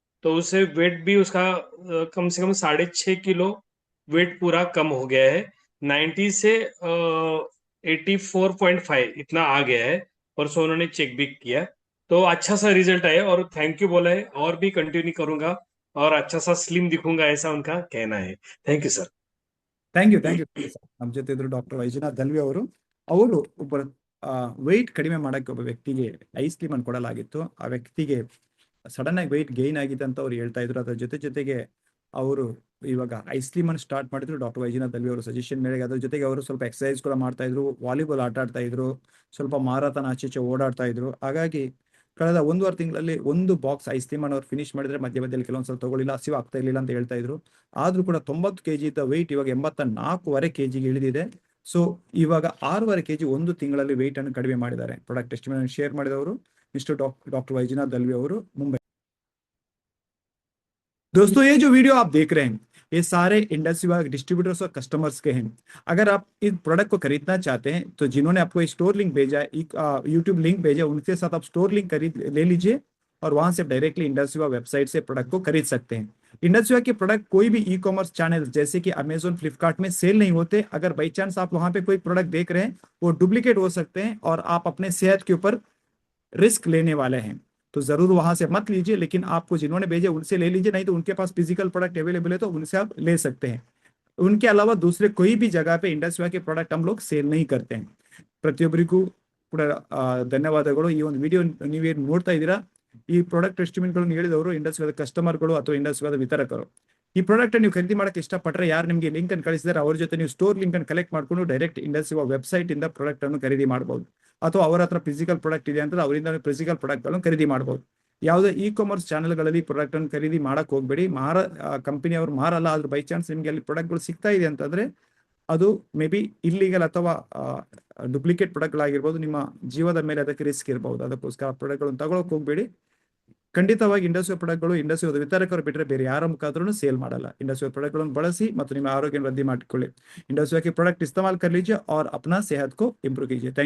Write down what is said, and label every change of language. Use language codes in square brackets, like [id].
[hi] तो उससे वेट भी उसका कम से कम 6.5 किलो वेट पूरा कम हो गया है। 90 से 84.5 इतना आ गया है। और सो उन्होंने चेक भी किया, तो अच्छा सा रिजल्ट आया और थैंक यू बोला है, और भी कंटिन्यू करूंगा और अच्छा सा स्लिम दिखूंगा, ऐसा उनका कहना है। [en] Thank you sir. [kn] Thank you ನಮ್ಮ ಜೊತೆ ಇದ್ರು ಡಾಕ್ಟರ್ ವೈಜನಾಥ್ ದಲ್ವಿ ಅವರು. ಅವರು ಒಬ್ಬ ವೆಯ್ಟ್ ಕಡಿಮೆ ಮಾಡಕ್ಕೆ ಒಬ್ಬ ವ್ಯಕ್ತಿಗೆ ಐಸ್ಕ್ರೀಮ್ ಅನ್ನು ಕೊಡಲಾಗಿತ್ತು. ಆ ವ್ಯಕ್ತಿಗೆ ಸಡನ್ ಆಗಿ ವೆಯ್ಟ್ ಗೇನ್ ಆಗಿದೆ ಅಂತ ಅವ್ರು ಹೇಳ್ತಾ ಇದ್ರು. ಅದ್ರ ಜೊತೆಗೆ ಅವರು ಇವಾಗ ಐಸ್ಕ್ರೀಮ್ ಅನ್ನು ಸ್ಟಾರ್ಟ್ ಮಾಡಿದ್ರು ಡಾಕ್ಟರ್ ವೈಜನಾಥ್ ದಲ್ವಿ ಅವರು ಸಜೆಷನ್ ಮೇರೆಗೆ. ಅದ್ರ ಜೊತೆಗೆ ಅವರು ಸ್ವಲ್ಪ ಎಕ್ಸರ್ಸೈಸ್ ಕೂಡ ಮಾಡ್ತಾ ಇದ್ರು, ವಾಲಿಬಾಲ್ ಆಟ ಆಡ್ತಾ ಇದ್ರು, ಸ್ವಲ್ಪ ಮಾರಾಥನ್ ಆಚೆ ಓಡಾಡ್ತಾ ಇದ್ರು. ಹಾಗಾಗಿ ಕಳೆದ 1.5 ತಿಂಗಳಲ್ಲಿ ಒಂದು ಬಾಕ್ಸ್ ಐಸ್ಕ್ರೀಮ್ ಅನ್ನು ಅವ್ರು ಫಿನಿಶ್ ಮಾಡಿದ್ರೆ ಮಧ್ಯದಲ್ಲಿ ಕೆಲವೊಂದ್ಸಲ ತಗೊಳ್ಳಿಲ್ಲ, ಹಸಿವು ಆಗ್ತಾ ಇರ್ಲಿಲ್ಲ ಅಂತ ಹೇಳ್ತಾ ಇದ್ರು. ಆದ್ರೂ ಕೂಡ 90 kg ಇದ್ದ ವೆಯ್ಟ್ ಇವಾಗ 84.5 kg ಇಳಿದಿದೆ. ಸೊ ಇವಾಗ 6.5 kg ಒಂದು ತಿಂಗಳಲ್ಲಿ ವೆಯ್ಟ್ ಅನ್ನು ಕಡಿಮೆ ಮಾಡಿದ್ದಾರೆ. ಪ್ರಾಡಕ್ಟ್ ಟೆಸ್ಟಿಮನಿ ಶೇರ್ ಮಾಡಿದವರು ಮಿಸ್ಟರ್ ಡಾಕ್टर वैजनाथ दलवी ಅವರು, मुंबई। [hi] दोस्तों ये जो वीडियो आप देख रहे हैं ये सारे इंडस्ट्री विभाग डिस्ट्रीब्यूटर्स और कस्टमर्स के हैं। अगर आप इस प्रोडक्ट को खरीदना चाहते हैं तो जिन्होंने आपको स्टोर लिंक भेजा है, यूट्यूब लिंक भेजा है, उनके साथ आप स्टोर लिंक ले लीजिए और वहां से डायरेक्टली इंडस्ट्री विभाग वेबसाइट से प्रोडक्ट को खरीद सकते हैं। इंडस्ट्री विभाग के प्रोडक्ट कोई भी ई कॉमर्स चैनल जैसे कि अमेजोन, फ्लिपकार्ट में सेल नहीं होते। अगर बाई चांस आप वहां पे कोई प्रोडक्ट देख रहे हैं वो डुप्लीकेट हो सकते हैं और आप अपने सेहत के ऊपर रिस्क लेने वाले हैं, तो जरूर वहां से मत लीजिए। लेकिन आपको जिन्होंने भेजे उनसे ले लीजिए, नहीं तो उनके पास फिजिकल प्रोडक्ट अवेलेबल है तो उनसे आप ले सकते हैं। उनके अलावा दूसरे कोई भी जगह पे इंडस्ट्री के ಪ್ರಾಡಕ್ಟ್ हम लोग ಸೇಲ್ नहीं करते हैं. [kn] ಪ್ರತಿಯೊಬ್ಬರಿಗೂ ಕೂಡ ಧನ್ಯವಾದಗಳು. ಈ ಒಂದು ವಿಡಿಯೋ ನೀವೇನು ನೋಡ್ತಾ ಇದ್ದೀರಾ, ಈ ಪ್ರಾಡಕ್ಟ್ ಎಸ್ಟಿಮೇಟ್ಗಳನ್ನು ಹೇಳಿದವರು ಇಂಡಸ್ಟ್ರಿ ಕಸ್ಟಮರ್ಗಳು ಅಥವಾ ಇಂಡಸ್ಟ್ರಿ ವಿತರಕರು. ಈ ಪ್ರಾಡಕ್ಟ್ ನೀವು ಖರೀದಿ ಮಾಡಕ್ಕೆ ಇಷ್ಟಪಟ್ಟರೆ ಯಾರು ನಿಮಗೆ ಲಿಂಕ್ ಅನ್ನು ಕಳಿಸಿದರೆ ಅವ್ರ ಜೊತೆ ನೀವು ಸ್ಟೋರ್ ಲಿಂಕ್ ಅನ್ನು ಕಲೆಕ್ಟ್ ಮಾಡ್ಕೊಂಡು ಡೈರೆಕ್ಟ್ ಇಂಡಸ್ಟ್ರಿ ವೆಬ್ಸೈಟ್ ಇಂದ ಪ್ರಾಡಕ್ಟ್ ಅನ್ನು ಖರೀದಿ ಮಾಡಬಹುದು. ಅಥವಾ ಅವರ ಹತ್ರ ಫಿಸಿಕಲ್ ಪ್ರಾಡಕ್ಟ್ ಇದೆ ಅಂತ ಅವರಿಂದ ಫಿಸಿಕಲ್ ಪ್ರಾಡಕ್ಟ್ ಗಳನ್ನು ಖರೀದಿ ಮಾಡಬಹುದು. ಯಾವುದೇ ಇ ಕಾಮರ್ಸ್ ಚಾನೆಲ್ಗಳಲ್ಲಿ ಪ್ರಾಡಕ್ಟ್ ಅನ್ನು ಖರೀದಿ ಮಾಡಕ್ ಹೋಗ್ಬೇಡಿ. ಕಂಪನಿ ಅವರು ಮಾರಲ್ಲ. ಆದ್ರೂ ಬೈ ಚಾನ್ಸ್ ನಿಮ್ಗೆ ಅಲ್ಲಿ ಪ್ರಾಡಕ್ಟ್ಗಳು ಸಿಗ್ತಾ ಇದೆ ಅಂತಂದ್ರೆ ಅದು ಮೇ ಬಿ ಇಲ್ಲಿಗಲ್ ಅಥವಾ ಡೂಪ್ಲಿಕೇಟ್ ಪ್ರಾಡಕ್ಟ್ಗಳಾಗಿರ್ಬೋದು. ನಿಮ್ಮ ಜೀವದ ಮೇಲೆ ಅದಕ್ಕೆ ರಿಸ್ಕ್ ಇರಬಹುದು. ಅದಕ್ಕೋಸ್ಕರ ಪ್ರಾಡಕ್ಟ್ಗಳನ್ನು ತಗೊಳಕ್ ಹೋಗ್ಬೇಡಿ. ಖಂಡಿತವಾಗಿ ಇಂಡಸ್ಟ್ರಿ ಪ್ರಾಡಕ್ಟ್ಗಳು ಇಂಡಸ್ಟ್ರಿ ವಿತರಕರು ಬಿಟ್ಟರೆ ಬೇರೆ ಯಾರ ಮುಖಾಂತರ ಸೇಲ್ ಮಾಡಲ್ಲ. ಇಂಡಸ್ಟ್ರಿ ಪ್ರಾಡಕ್ಟ್ಗಳನ್ನು ಬಳಸಿ ಮತ್ತು ನಿಮ್ಮ ಆರೋಗ್ಯ ವೃದ್ಧಿ ಮಾಡಿಕೊಳ್ಳಿ. [hi] इंडस्ट्री के प्रोडक्ट इस्तेमाल कर लीजिए और अपना सेहत को इम्प्रूव कीजिए। थैंक